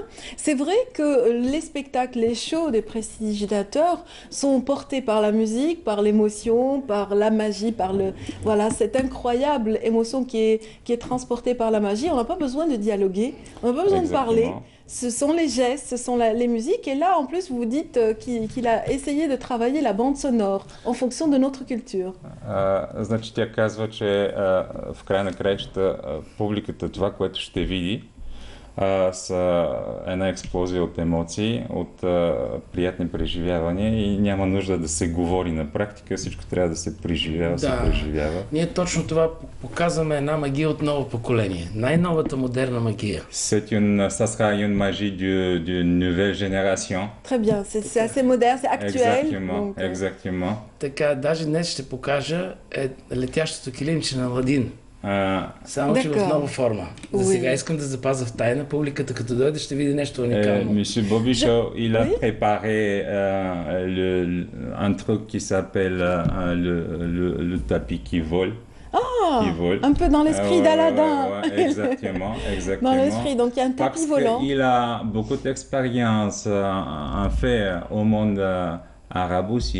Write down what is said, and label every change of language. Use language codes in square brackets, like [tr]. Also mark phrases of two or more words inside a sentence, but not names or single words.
[fr] C'est vrai que les spectacles, les shows des prestigitateurs sont portés par la musique, par l'émotion, par la magie, par cette incroyable émotion qui est transportée par la magie. On n'a pas besoin de dialoguer, on n'a pas besoin de parler. Ce sont les gestes, ce sont les musiques. Et là, en plus, vous dites qu'il a essayé de travailler la bande sonore en fonction de notre culture. [bg] Значи тя казва, че в края на краищата публиката това, което ще види, с една експлозия от емоции, от приятни преживявания и няма нужда да се говори на практика, всичко трябва да се преживява, се преживява. Ние точно това показваме една магия от ново поколение, най-новата модерна магия. [fr] Ça sera une magie d'une nouvelle génération. Très bien, c'est assez moderne, c'est actuel. Exactement. [bg] Така, даже днес ще покажа летящото килимче на Аладин. Само че в нова форма. За сега искам да запазя в тайна. Публиката като дойде ще види нещо уникално. [fr] Monsieur Bobby Show, il a préparé un truc qui s'appelle le tapis qui vole. Un peu dans l'esprit d'Aladin. Exactement. Dans l'esprit, donc il y a un tapis volant. Il a beaucoup d'expérience en fait au monde arabe aussi.